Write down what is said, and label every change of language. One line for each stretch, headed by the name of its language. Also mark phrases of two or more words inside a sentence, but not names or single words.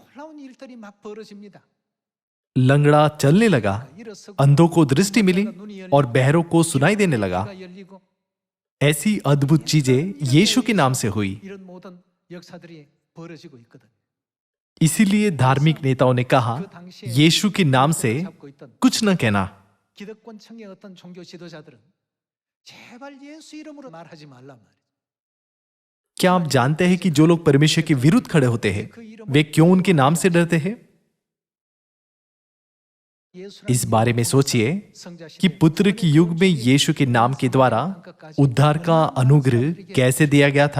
Hindi: लंगड़ा चलने लगा, अंधों को दृष्टि मिली और बहरों को सुनाई देने लगा। ऐसी अद्भुत चीजें यीशु के नाम से हुई। इसीलिए धार्मिक नेताओं ने कहा, यीशु के नाम से कुछ न कहना।
Korean: 기득권층의 어떤 종교 지도자들은 제발 예수 이름으로 말하지 말란 말이에요.
Hindi: क्या आप जानते हैं कि जो लोग परमेश्वर के विरुद्ध खड़े होते हैं, वे क्यों उनके नाम से डरते हैं? इस बारे में सोचिए कि पुत्र के युग में यीशु के नाम के द्वारा उद्धार का अनुग्रह कैसे दिया गया था।